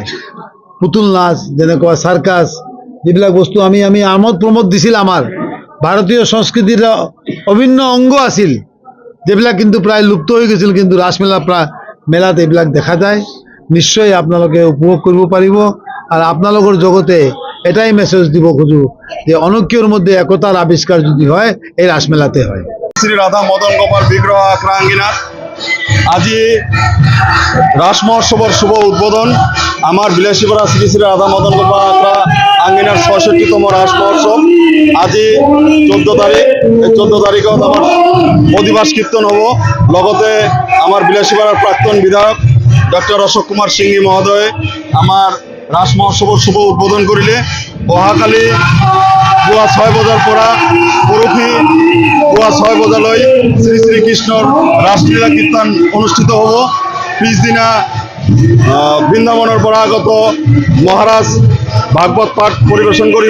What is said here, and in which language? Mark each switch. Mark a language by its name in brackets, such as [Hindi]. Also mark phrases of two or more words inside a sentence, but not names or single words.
[Assamese] পুতুল নাচ যেনেকুৱা চাৰ্কাছ যিবিলাক বস্তু আমি আমোদ প্ৰমোদ দিছিল, আমাৰ ভাৰতীয় সংস্কৃতিৰ অভিন্ন অংগ আছিল, যেবিলাক কিন্তু প্ৰায় লুপ্ত হৈ গৈছিল, কিন্তু ৰাসমেলা মেলাত এইবিলাক দেখা যায়। নিশ্চয় আপোনালোকে উপভোগ কৰিব পাৰিব। আৰু আপোনালোকৰ জগতে এটাই মেছেজ দিব খোজো যে অনৈক্যৰ মধ্যে একতাৰ আৱিষ্কাৰ যদি হয় এই ৰাসমেলাতে হয়। [Bishnupriya] শ্রী রাধা মদন গোপাল বিগ্রহ আখড়া আঙ্গিনাত আজি রাস মহোৎসবের শুভ উদ্বোধন। আমার বিলাসীপাড়া শ্রী শ্রী রাধা মদন গোপাল আখড়া আঙ্গিনার ৬৬তম রাস মহোৎসব আজি ১৪ তারিখ। এই ১৪ তারিখত আমার অধিবাস কীর্তন হব। লগতে আমার বিলাসীপাড়ার প্রাক্তন বিধায়ক ডক্টর অশোক কুমার সিংহি মহোদয় আমার রাস মহোৎসবের শুভ উদ্বোধন করিলে। [Assamese] অহাকালি পুৱা ৬ বজাৰ পৰা পৰহি পুৱা ৬ বজালৈ শ্ৰী শ্ৰীকৃষ্ণৰ ৰাসলীলা কীৰ্তন অনুষ্ঠিত হ'ব। পিছদিনা বৃন্দাবনৰ পৰা আগত মহাৰাজ ভাগৱত পাঠ পৰিৱেশন কৰিব।